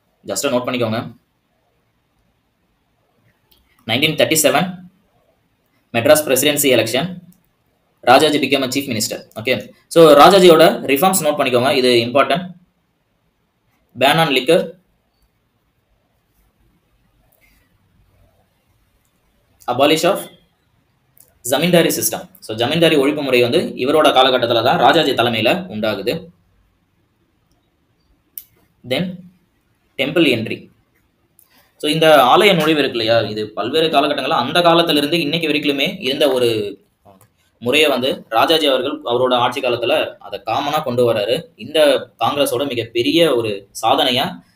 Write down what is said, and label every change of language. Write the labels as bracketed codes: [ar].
[ta] Just note பண்ணிக்கோங்க. [en] 1937 Madras presidency election, Rajaji became a chief minister. Okay, so [ta] ராஜாஜியோட reforms note பண்ணிக்கோங்க, இது important. [en] ban on liquor, abolish of zamindari system. [ta] So zamindari ஒழிப்பு முறை வந்து இவரோட காலகட்டத்தில் தான் ராஜாஜி தலைமையில உண்டாகுது. தென் டெம்பிள் என்ட்ரி. ஸோ இந்த ஆலய நுழைவு இருக்கு இல்லையா, இது பல்வேறு காலகட்டங்களில் அந்த காலத்திலிருந்து இன்னைக்கு வரைக்குமே இருந்த ஒரு முறையை வந்து ராஜாஜி அவர்கள் அவரோட ஆட்சி காலத்துல அதை காமனா கொண்டு வர்றாரு. இந்த காங்கிரஸோட மிகப்பெரிய ஒரு சாதனையா